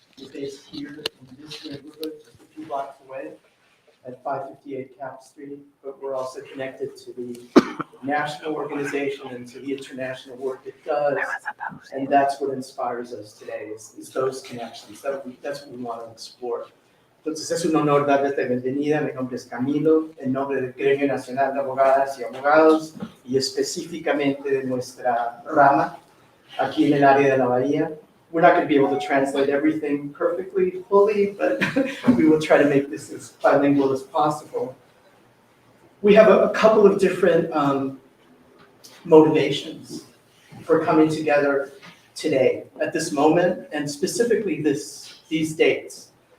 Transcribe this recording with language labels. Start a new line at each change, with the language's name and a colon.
English: We're based here in this neighborhood, just a few blocks away at 558 Cap Street, but we're also connected to the national organization and to the international work it does. And that's what inspires us today, is those connections. That's what we want to explore.
Spanish: Entonces es un honor darles la bienvenida. Mi nombre es Camilo, en nombre del Gremio Nacional de Abogadas y Abogados y específicamente de nuestra rama aquí en el área de la Bahía.
English: We're not going to be able to translate everything perfectly, fully, but we will try to make this as bilingual as possible. We have a couple of different motivations for coming together today, at this moment, and specifically these dates.